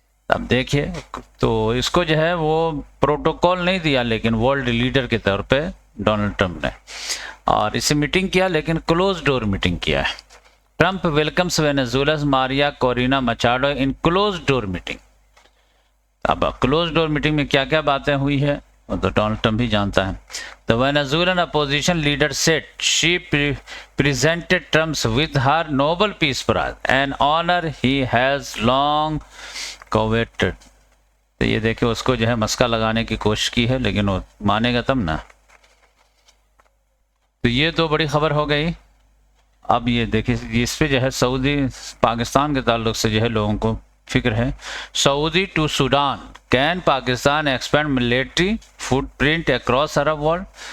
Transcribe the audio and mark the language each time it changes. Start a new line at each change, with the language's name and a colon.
Hindi: अब देखिए, तो इसको जो है वो प्रोटोकॉल नहीं दिया, लेकिन वर्ल्ड लीडर के तौर पे डोनाल्ड ट्रंप ने, और इसे मीटिंग किया, लेकिन क्लोज डोर मीटिंग किया है।
English: Trump welcomes Venezuela's Maria Corina Machado in close door meeting.
Hindi: अब क्लोज डोर मीटिंग में क्या क्या बातें हुई है वो तो डोनाल्ड ट्रंप ही जानता है।
English: The Venezuelan opposition leader said she presented Trump with her Nobel Peace Prize, an honor he has long coveted।
Hindi: तो ये देखिए, उसको जो है मस्का लगाने की कोशिश की है, लेकिन वो मानेगा तब ना। तो ये तो बड़ी खबर हो गई। अब ये देखिए, इस पे जो है सऊदी पाकिस्तान के ताल्लुक से जो है लोगों को फिक्र है।
English: Saudi to Sudan, can Pakistan expand military footprint across Arab world.